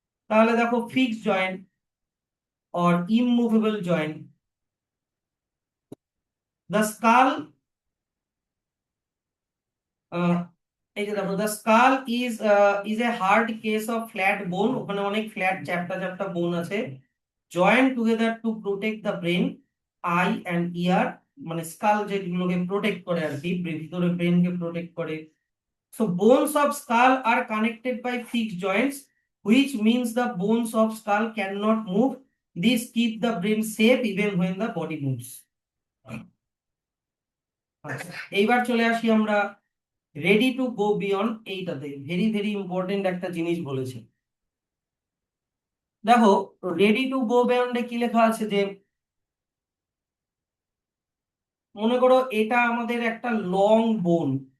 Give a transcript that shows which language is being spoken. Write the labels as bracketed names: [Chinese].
[Bangla] তাহলে দেখো [English] fixed joint or immovable joint, the skull, [Bangla] এই যে দেখো, [English] the skull is a hard case of flat bone, [Bangla] ওখানে অনেক ফ্ল্যাট চ্যাপ্টা চ্যাপ্টা বোন আছে, [English] Joint together to protect the brain, eye and ear. [Bangla] মানে স্কাল যেগুলোকে প্রোটেক্ট করে আর কি, ভিতরে ব্রেনকে প্রোটেক্ট করে। [English] So bones of skull are connected by fixed joints, which means the bones of skull cannot move. This keep the brain safe even when the body moves. [Bangla] আচ্ছা, এইবার চলে আসি আমরা রেডি টু গো বিয়ন্ড এইটাতে। Very very important একটা জিনিস বলেছে। দেখো, রেডি টু গো বিয়ন্ডে কি লেখা আছে যে, মনে করো এটা আমাদের একটা লং বোন।